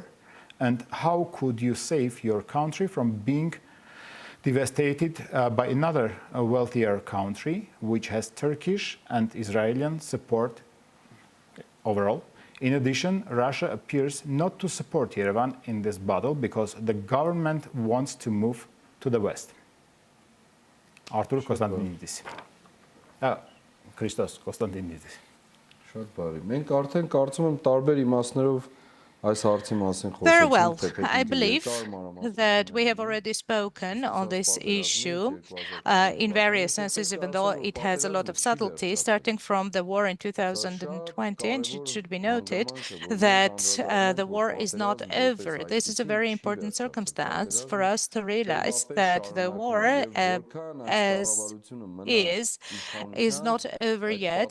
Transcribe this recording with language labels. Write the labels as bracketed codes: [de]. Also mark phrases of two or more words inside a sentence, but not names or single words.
[en] And how could you save your country from being devastated by another wealthier country, which has Turkish and Israeli support overall? In addition, Russia appears not to support Yerevan in this battle because the government wants to move to the west. Artur Konstantinidis. Christos Konstantinidis. [hy] Շատ բարի։ Մենք արդեն կարծում եմ տարբեր իմաստներով այս հարցի մասին [en] Very [hy] խոսեցինք, [en] well. [hy] թե [en] I [hy] պետք է [en] believe [hy] դիտարկման [en] that we have already spoken on this issue in various senses, even though it has a lot of subtlety, starting from the war in 2020. And it should be noted that the war is not over. This is a very important circumstance for us to realize that the war as is not over yet.